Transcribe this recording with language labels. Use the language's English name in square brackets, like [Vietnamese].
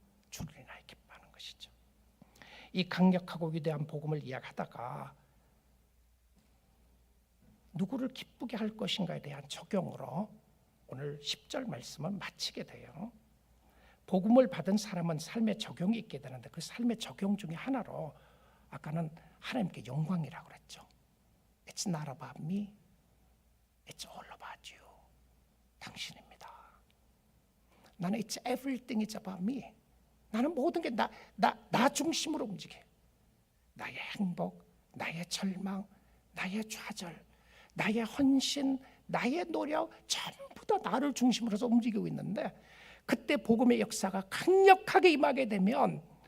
[Korean] 주를 인하여 기뻐하는 것이죠. 이 강력하고 위대한 복음을 이야기하다가 누구를 기쁘게 할 것인가에 대한 적용으로 오늘 10절 말씀을 마치게 돼요. 복음을 받은 사람은 삶에 적용이 있게 되는데 그 삶의 적용 중에 하나로 아까는 하나님께 영광이라고 그랬죠. [English] It's not about me, it's all about you. [Korean] 당신입니다. 나는 [English] it's everything is about me. [Korean] 나는 모든 게 나 중심으로 움직여. 나의 행복, 나의 절망, 나의 좌절, 나의 헌신, 나의 노력 전부 다 나를 중심으로 해서 움직이고 있는데, 그때 복음의 역사가 강력하게 임하게 되면